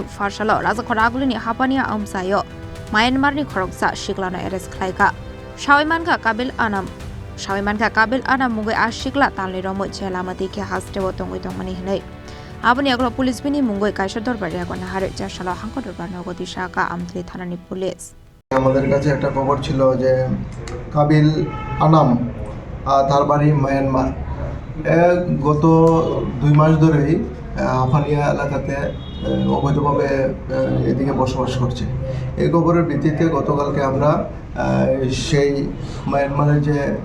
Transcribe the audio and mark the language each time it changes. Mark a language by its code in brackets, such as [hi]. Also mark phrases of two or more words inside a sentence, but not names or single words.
[trp] Chasalo raja Khorang ni Hapania Amchai Myanmar ni Khoroksa Siklano arrest Khlaikha Shawimanka Kabil Anam Mugoi Sikla Tanli Romo Chelamati Ke Hastewo Tongoi Tongmani Hinai Hapania Agro Police Bini Mugoi Kaisha Dorbar Yakon Hare Chasalo Hangkhor Dorbar Nogo Tisakha Amtali Thanani Police [bn] আমাদের কাছে একটা খবর ছিল যে কাবিল আনাম তার বাড়ি মায়ানমার গত 2 মাস ধরেই হাপানিয়া এলাকাতে অবৈধভাবে এদিকে বসবাস করছে এই খবরের ভিত্তিতে গতকালকে আমরা সেই মায়ানমারের যে